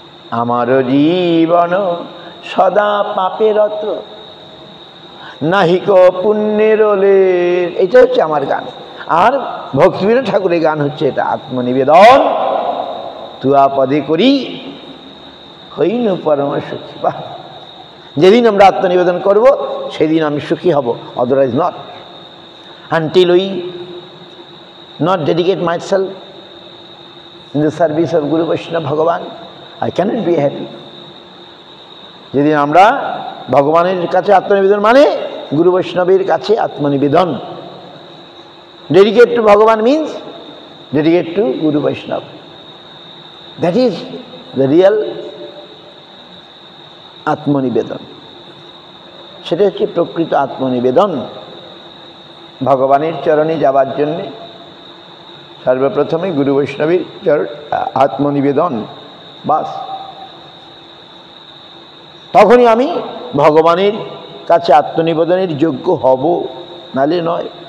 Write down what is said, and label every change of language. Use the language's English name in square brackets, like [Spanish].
[Bangla] আমার জীবন সদা পাপেরত, নাহিক পুণ্যের লেশ। এটা হচ্ছে আমার গান। আর ভক্তিবিনোদ ঠাকুরের গান হচ্ছে এটা, আত্মনিবেদন তুয়া পদে করি, হইন পরম সুখী। বাহ! যেদিন আমরা আত্মনিবেদন করব সেদিন আমি সুখী হব, [English] otherwise not. Until we not dedicate myself in the service of Guru Vaishnava Bhagavan, I cannot be happy. [Bangla] যেদিন আমরা ভগবানের কাছে আত্মনিবেদন মানে গুরু বৈষ্ণবের কাছে আত্মনিবেদন। [English] Dedicate to Bhagavan means dedicate to Guru Vaishnava. That is the real আত্মনিবেদন। [Bangla] সেটা হচ্ছে প্রকৃত আত্মনিবেদন। ভগবানের চরণে যাবার জন্যে সর্বপ্রথমে গুরু বৈষ্ণবের আত্মনিবেদন, বাস। তখনই আমি ভগবানের কাছে আত্মনিবেদনের যোগ্য হব, নালে নয়।